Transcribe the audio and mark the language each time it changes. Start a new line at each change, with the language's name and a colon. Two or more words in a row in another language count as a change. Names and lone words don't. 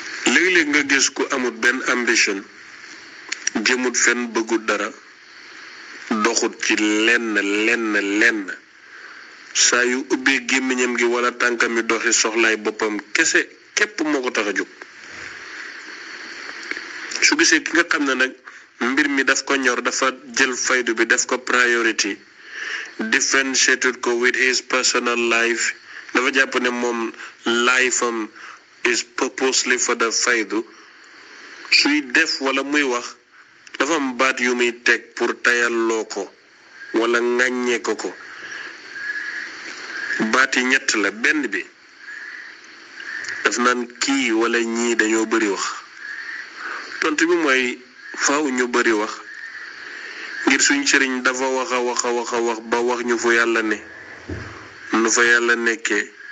Wolof: léeg-léeg nga gis ku amut benn ambition jëmut fenn bëggut dara doxut ci lenn saa yu ubbee gémmiñam gi wala tànkam mi doxi soxlaay boppam kese képp moo ko tax a jóg su gisee ki nga xam ne nag mbir mi daf ko ñor dafa jël faydu bi daf ko priority differentiated ko
English: with his personal life
Wolof: dafa jàpp ne moom life am
English: is purposely for the
Wolof: faydu suy def wala muy wax dafa am baat yu muy teg pour tayalloo ko wala ŋàññee ko baat yi ñett la benn bi daf naan kii wala ñii dañoo bëri wax tontu bi mooy faaw ñu bëri wax ngir suñ sëriñ dafa wax ba wax ñu fu yàlla ne nu fa yàlla nekkee